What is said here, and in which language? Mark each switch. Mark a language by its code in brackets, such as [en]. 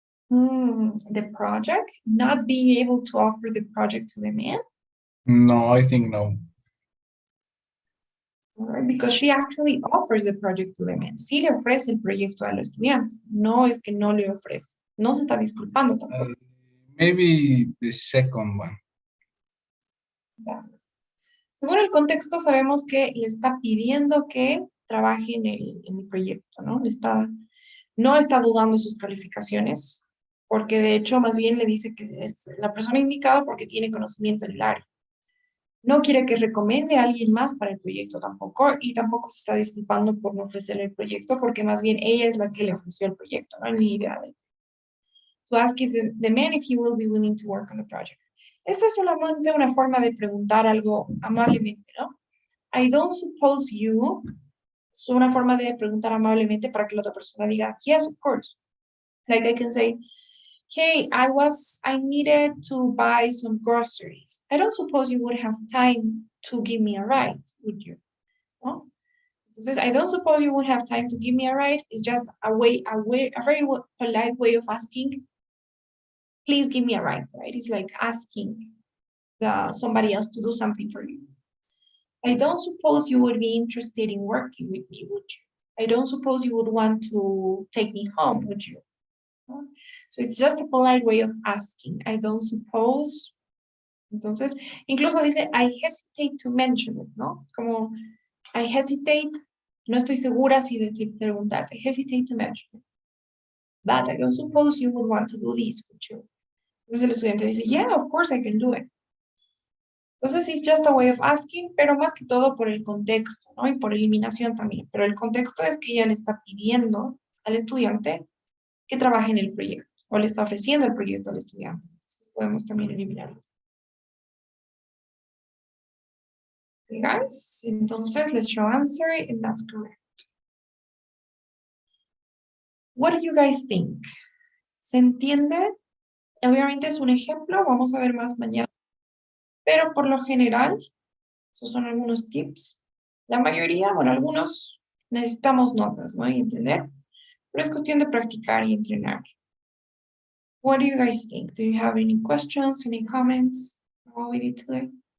[en] The project, not being able to offer the project to the man, No, I think no. right? Because she actually offers the project to the man. [es] Sí le ofrece el proyecto al estudiante, no es que no le ofrece, no se está disculpando tampoco. [en] Maybe the second one. [es] Exacto. Según el contexto, sabemos que le está pidiendo que trabaje en el proyecto, ¿no? No está dudando de sus calificaciones, porque de hecho más bien le dice que es la persona indicada porque tiene conocimiento en el área. No quiere que recomiende a alguien más para el proyecto tampoco, y tampoco se está disculpando por no ofrecerle el proyecto, porque más bien ella es la que le ofreció el proyecto, no es ni idea de. [en] To ask if the man if he will be willing to work on the project. [es] Esa es solamente una forma de preguntar algo amablemente, ¿no? [en] I don't suppose you, [es] es una forma de preguntar amablemente para que la otra persona diga, [en] yes, of course. Like I can say, hey, I needed to buy some groceries. I don't suppose you would have time to give me a ride, would you? ¿No? Entonces, I don't suppose you would have time to give me a ride. It's just a very polite way of asking, please give me a ride, right? It's like asking somebody else to do something for you. I don't suppose you would be interested in working with me, would you? I don't suppose you would want to take me home, would you? So it's just a polite way of asking. I don't suppose. [es] Entonces, incluso dice, [en] I hesitate to mention it, ¿no? [es] Como, [en] I hesitate, [es] no estoy segura si preguntarte, [en] hesitate to mention it. But I don't suppose you would want to do this, would you? [es] Entonces el estudiante dice, [en] yeah, of course I can do it. [es] Entonces, [en] it's just a way of asking, [es] pero más que todo por el contexto, ¿no? Y por eliminación también. Pero el contexto es que ella le está pidiendo al estudiante que trabaje en el proyecto, o le está ofreciendo el proyecto al estudiante. Entonces, podemos también eliminarlo. [en] Okay, guys, entonces, let's show answer, and that's correct. What do you guys think? [es] ¿Se entiende? Obviamente es un ejemplo, vamos a ver más mañana. Pero por lo general, esos son algunos tips. La mayoría, bueno, algunos necesitamos notas, ¿no? Y entender. Pero es cuestión de practicar y entrenar. [en] What do you guys think? Do you have any questions, any comments on what we did today?